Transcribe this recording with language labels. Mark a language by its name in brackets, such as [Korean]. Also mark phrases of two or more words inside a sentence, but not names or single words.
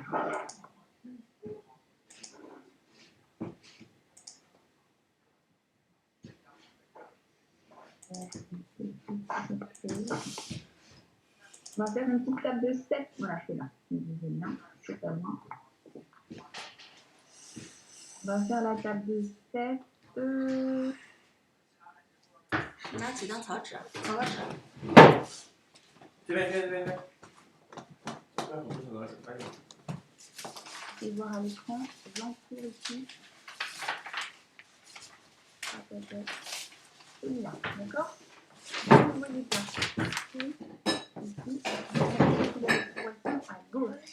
[French] On va faire une petite table de 7. Voilà, c'est là. C'est pas loin. On va faire la table de 7. [Chinese] 拿几张草纸，草稿纸。这边。 [French] Je vais voir à l'écran. J'entoure ici. Celui-là, d'accord? Vous voyez pas. Ici. À gauche.